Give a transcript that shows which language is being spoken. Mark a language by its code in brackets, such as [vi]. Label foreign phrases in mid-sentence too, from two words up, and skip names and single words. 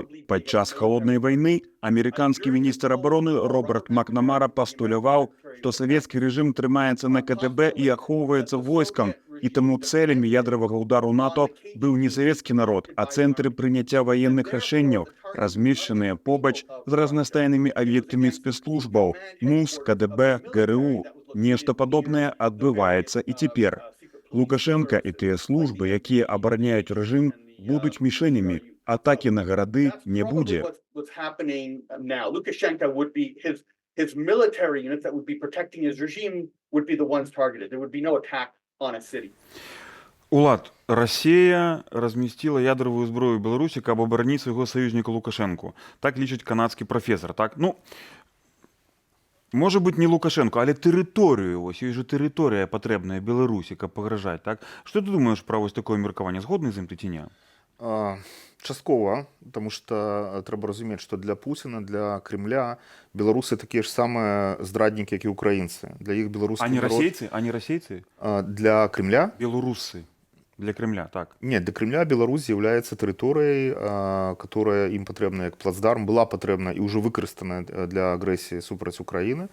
[be] Падчас халоднай вайны амерыканскі міністр абароны Роберт Макнамара пастуляваў, што савецкі рэжым трымаецца на КДБ і ахоўваецца войскам, і таму цэлямі ядравага ўдару НАТО быў не савецкі народ, а цэнтры прыняцця ваенных рашэнняў, размешчаныя побач з разнастайнымі аб'ектамі спецслужбаў, МУС, КДБ, ГРУ. Нешта падобнае адбываецца і цяпер. Лукашенка і тыя службы, якія абараняюць рэжым, будуць мішэнямі. Атакі на гарады не будзе. [en] His military units that would be protecting his regime would be the ones targeted. There would be no attack on a city. [be] Улад, Расія размясціла ядравую зброю ў Беларусі, каб абараніць свайго саюзніка Лукашэнку. Так лічыць канадскі прафесор, так? Можа быць, не Лукашэнку, але тэрыторыю, вось ёй жа тэрыторыя патрэбная Беларусі, каб пагражаць, так? Што ты думаеш пра вось такое меркаванне? Згодны з ім ты ці не? Часткова, [ru] потому что [be] трэба разумець, што для Пуціна, для Кремля беларусы такія ж самыя здраднікі, як і украінцы. Для іх беларускі народ... А не расейцы? Для Кремля? Беларусы. Для Кремля, так. Нет, для Кремля Беларусь з'яўляецца тэрыторыяй, которая ім патрэбна як плацдарм, была патрэбна і ўжо выкарыстана для агрэсіі супраць Украіны.